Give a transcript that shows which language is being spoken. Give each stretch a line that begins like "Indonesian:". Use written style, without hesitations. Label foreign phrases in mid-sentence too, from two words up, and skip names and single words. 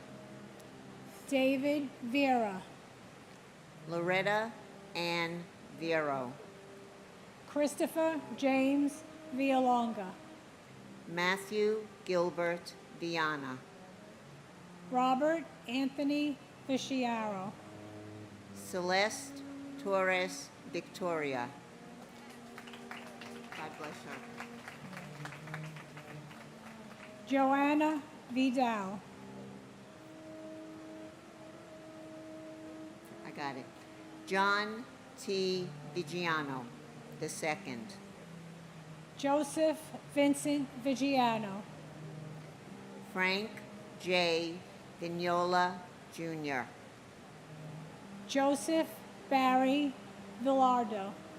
English: David Vera. Loretta Ann Vero. Christopher James Villalonga. Matthew Gilbert Viana. Robert Anthony Fisciaro. Celeste Torres Victoria. God bless her. Joanna Vidal. I got it. John T. Vigiano II. Joseph Vincent Vigiano. Frank J. Vignola Jr. Joseph Barry Villardo.